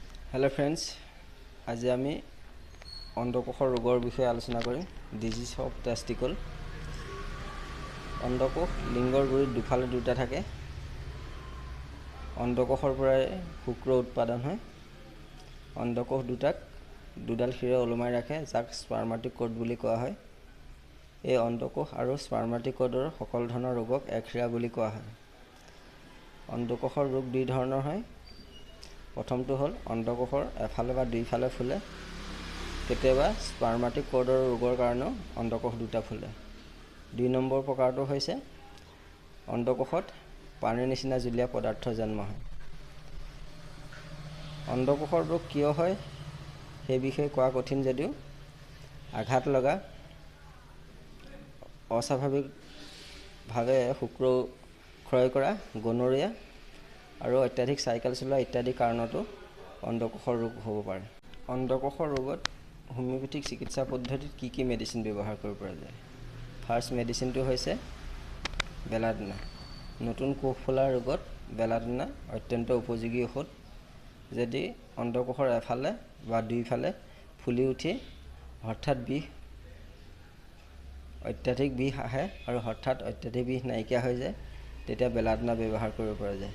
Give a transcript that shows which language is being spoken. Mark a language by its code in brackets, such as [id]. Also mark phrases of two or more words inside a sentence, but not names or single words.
[en] Hello friends, [as] আজ আমি অণ্ডকোষৰ ৰোগৰ বিষয় আলোচনা কৰিম। [en] Disease of testicle. [as] অণ্ডকোষ লিংগৰ গুৰিত দুফালে দুটা থাকে। অণ্ডকোষৰ পৰায় শুক্ৰ উৎপাদন হয়। অণ্ডকোষ দুটাক দুডাল শিৰে ওলমাই ৰাখে, যাক [en] spermatic cord [as] বুলি কোৱা হয়। এই अंडकोश আৰু [en] spermatic cordৰ [as] সকলো ধৰণৰ ৰোগক একশিৰা বুলি কোৱা হয়। अंडकोशৰ ৰোগ দুই ধৰণৰ হয়। प्रथमটো হল অণ্ডকোষৰ এফালে বা দুইফালে ফুলে। केতিয়াबा [en] spermatic cordৰ [as] ৰোগৰ কাৰণ অণ্ডকোষ দুটা ফুলে। 2 নম্বৰ प्रकारটো হৈছে অণ্ডকোষত পানীৰ নিচিনা জুলীয়া পদাৰ্থ জন্ম হয়। অণ্ডকোষৰ ৰোগ কিয় হয় সেই বিষয়ে কোৱা কঠিন যদিও আঘাত লগা, অস্বাভাৱিকভাৱে শুক্ৰ ক্ষয় কৰা, গনৰিয়া আৰু অত্যাধিক সাইকেল চলোৱা ইত্যাদি কাৰণতো অণ্ডকোষৰ ৰোগ হ'ব পাৰে। অণ্ডকোষৰ ৰোগত হোমিওপ্যাথিক চিকিৎসা পদ্ধতিত কি মেডিচিন ব্যৱহাৰ কৰিব পৰা যায়। [en] first medicineটো [as] হৈছে বেলাডোনা। নতুন কোষ ফুলা ৰোগত বেলাডোনা অত্যন্ত উপযোগী ঔষধ। যদি अंडकोशर এফালে বা দুইফালে ফুলি উঠি হঠাৎ বিষ, অত্যাধিক বিষ আহে আৰু হঠাৎ অত্যাধিক বিষ নাইকিয়া হৈ যায়, তেতিয়া বেলাডোনা ব্যৱহাৰ কৰিব পৰা যায়।